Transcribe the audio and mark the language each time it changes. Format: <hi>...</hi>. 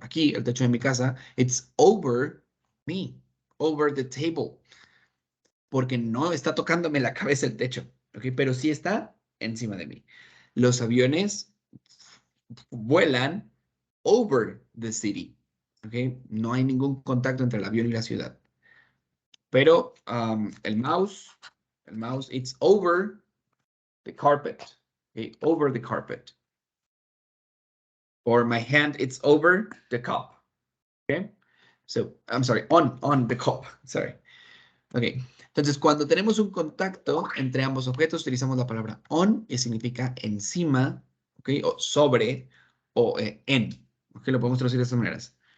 <es>Aquí el techo de mi casa,</es> <en>it's over me, over the table,</en> <es>porque no está tocándome la cabeza el techo, ¿okay? Pero sí está encima de mí. Los aviones vuelan</es> <en>over the city,</en> <es>¿okay? No hay ningún contacto entre el avión y la ciudad. Pero el mouse,</es> <en>it's over the carpet, okay? Over the carpet. Or my hand, it's over the cup, okay? So, I'm sorry, on the cup, sorry.</en> <es>Ok, entonces cuando tenemos un contacto entre ambos objetos, utilizamos la palabra on y significa encima, ok, o sobre, o en. Ok, lo podemos traducir de estas maneras.</es>